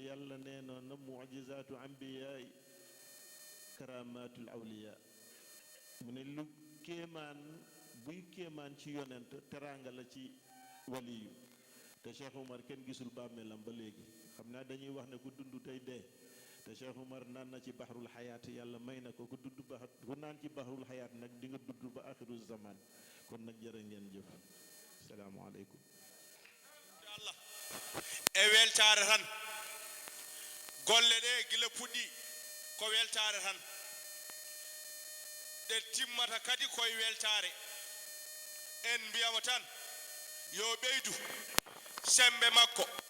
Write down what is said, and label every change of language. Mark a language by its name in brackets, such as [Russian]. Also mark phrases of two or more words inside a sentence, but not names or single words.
[Wolof] yàlla nee na [Arabic] معجزات الأنبياء كرامات الأولياء [Wolof] mu ne lu kéemaan buy kéemaan ci yonent teraanga la ci waliyu te Cheikh Oumar kenn gisul bàmmeelam ba léegi xam naa dañuy wax ne ku dund tey dee te Cheikh Oumar naan na ci [Arabic] بحر الحياة [Wolof] yàlla may na ko ku dudd ba ku naan ci [Arabic] بحر الحياة [Wolof] nag di nga dudd ba [Arabic] آخر الزمان [Wolof] kon nag jërë ngeen jëf salaamaaleykum [Fula] Allah e weltare tan golle ɗe gila puɗɗi ko weltare tan ɗe timmata kadi koye weltare en mbiyamo tan yo ɓeydu sembe makko